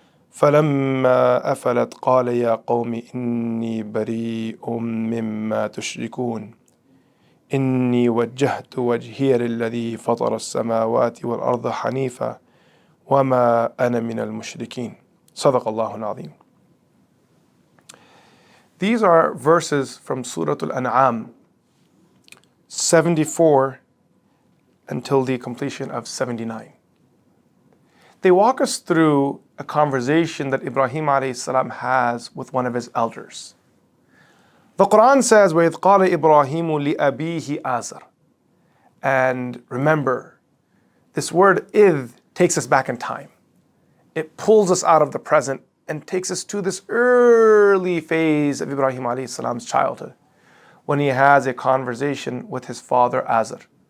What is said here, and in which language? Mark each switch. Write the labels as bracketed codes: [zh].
[ar] فلما أفلت قال يا قوم إني بريء مما تشركون إني وجهت وجهي للذي فطر السماوات والأرض حنيفا وما أنا من المشركين صدق الله العظيم. [en] These are verses from Surah Al-An'am 74 until the completion of 79. They walk us through a conversation that Ibrahim ﷺ has with one of his elders. The Quran says, [ar] وَإِذْ قَالَ إِبْرَاهِيمُ لِأَبِيهِ آزَرَ. [en] And remember, this word إِذ takes us back in time. It pulls us out of the present and takes us to this early phase of Ibrahim ﷺ's childhood, when he has a conversation with his father Azar.